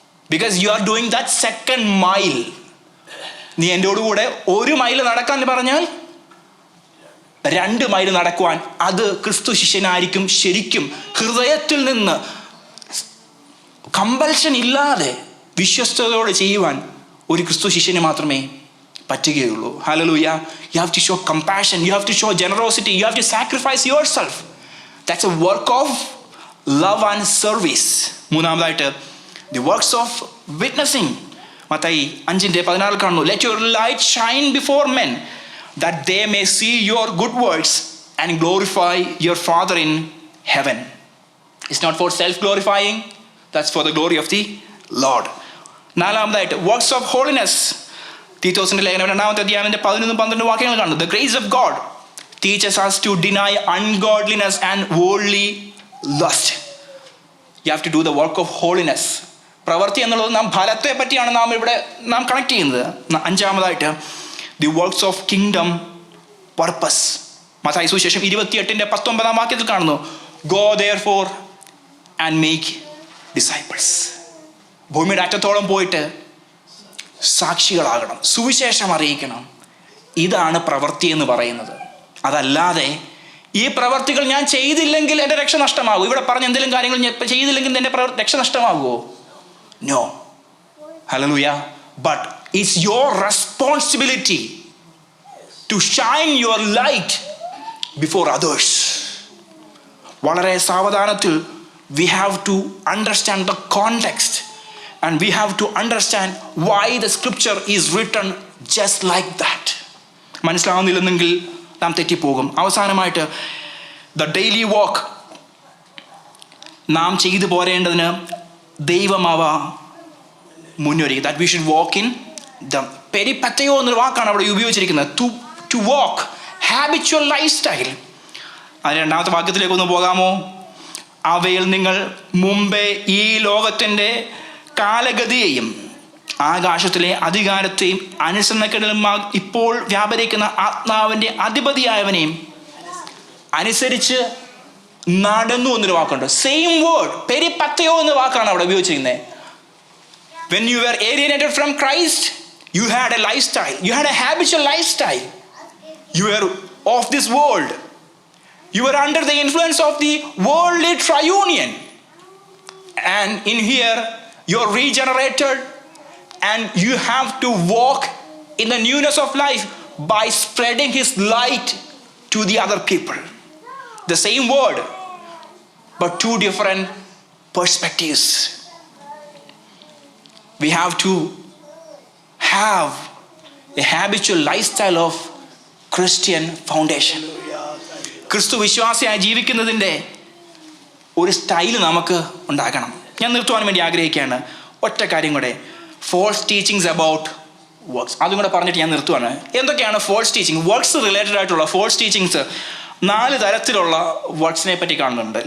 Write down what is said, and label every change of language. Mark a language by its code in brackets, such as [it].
[en] Because you are doing that second mile. [ml] നീ എൻ്റെയോടുകൂടെ 1 mile നടക്കാൻ പറഞ്ഞാൽ 2 മൈൽ നടക്കുവാൻ അത് ക്രിസ്തു ശിഷ്യനായിരിക്കും. ശരിക്കും ഹൃദയത്തിൽ നിന്ന് കമ്പൽഷൻ ഇല്ലാതെ വിശ്വസ്തയോടെ ചെയ്യുവാൻ ഒരു ക്രിസ്തു ശിഷ്യന് മാത്രമേ പറ്റുകയുള്ളൂ. Hallelujah. [en] You have to show compassion, you have to show generosity, you have to sacrifice yourself. That's a work of love and service. മൂന്നാമതായിട്ട് the works of witnessing. [ml] Mathai 5:16 കാണുന്നു, [en] let your light shine before men that they may see your good works and glorify your Father in heaven. It's not for self glorifying, that's for the glory of the Lord. നാലാമതായിട്ട് works of holiness. [ml] തീത്തോസിന്റെ ലേഖനം 2-ാമത്തെ അധ്യായത്തിന്റെ 11-12 വാക്യങ്ങൾ കാണുന്നു. [en] The grace of God teaches us to deny ungodliness and worldly lust. You have to do the work of holiness. [ml] പ്രവൃത്തി എന്നുള്ളത് നാം ഫലത്തെ പറ്റിയാണ് നാം കണക്ട് ചെയ്യുന്നത്. [en] 5-ാമതായിട്ട് the works of kingdom purpose. [ml] Mathai സുവിശേഷം 28-19 വാക്യത്തിൽ കാണുന്നു, [en] go therefore and make disciples. [ml] ഭൂമിയുടെ അറ്റത്തോളം പോയിട്ട് സാക്ഷികളാകണം, സുവിശേഷം അറിയിക്കണം. ഇതാണ് പ്രവൃത്തി എന്ന് പറയുന്നത്. അതല്ലാതെ ഈ പ്രവർത്തികൾ ഞാൻ ചെയ്തില്ലെങ്കിൽ എൻ്റെ രക്ഷ നഷ്ടമാകും. ഇവിടെ പറഞ്ഞ എന്തെങ്കിലും കാര്യങ്ങൾ ഞാൻ ചെയ്തില്ലെങ്കിൽ എൻ്റെ രക്ഷ നഷ്ടമാകുമോ? No. Hallelujah. [en] But it's your responsibility to shine your light before others. [ml] വളരെ സാവധാനത്തിൽ [en] we have to understand the context and we have to understand why the scripture is written just like that. [ml] മനസ്സിലാവുന്നില്ലെന്നെങ്കിൽ നാം തെറ്റിപ്പോകും. [en] അവസാനമായിട്ട് the daily walk. [ml] നാം ചെയ്തു പോരേണ്ടതിന് ദൈവമാവ മുന്നൊരുക്കി. [en] that we should walk in the [ml] പെരിപത്തയോ എന്നൊരു വാക്കാണ് അവിടെ ഉപയോഗിച്ചിരിക്കുന്നത്. [en] to walk habitual lifestyle. [ml] അത് 2-ാമത്തെ വാക്യത്തിലേക്ക് ഒന്ന് പോകാമോ? അവയിൽ നിങ്ങൾ മുമ്പേ ഈ ലോകത്തിൻ്റെ കാലഗതിയെയും ആകാശത്തിലെ അധികാരത്തെയും അനുസരണക്കേടും ഇപ്പോൾ വ്യാപരിക്കുന്ന ആത്മാവിൻ്റെ അധിപതിയായവനെയും അനുസരിച്ച് നടന്നു എന്നൊരു വാക്കുണ്ട്. സെയിം വേർഡ്, പെരിപത്തയോ എന്ന വാക്കാണ് അവിടെ ഉപയോഗിച്ചിരിക്കുന്നത്. [en] When you were alienated from Christ, you had a lifestyle. You had a habitual lifestyle. You were of this world. You were under the influence of the worldly triunion. And in here, you're regenerated and you have to walk in the newness of life by spreading His light to the other people. The same word, but two different perspectives. We have to have a habitual lifestyle of Christian foundation. [ml] ക്രിസ്തു വിശ്വാസിയായി ജീവിക്കുന്നതിൻ്റെ ഒരു style നമുക്ക് ഉണ്ടാക്കണം. ഞാൻ നിർത്തുവാൻ വേണ്ടി ആഗ്രഹിക്കുകയാണ്. ഒറ്റ കാര്യം കൂടെ, [en] false teachings about works, [ml] അതും കൂടെ പറഞ്ഞിട്ട് ഞാൻ നിർത്തുവാണ്. എന്തൊക്കെയാണ് ഫോൾസ് ടീച്ചിങ്? വർക്ക്സ് റിലേറ്റഡ് ആയിട്ടുള്ള ഫോൾസ് ടീച്ചിങ്സ് 4 തരത്തിലുള്ള വർക്ക്സിനെ പറ്റി കാണുന്നുണ്ട്.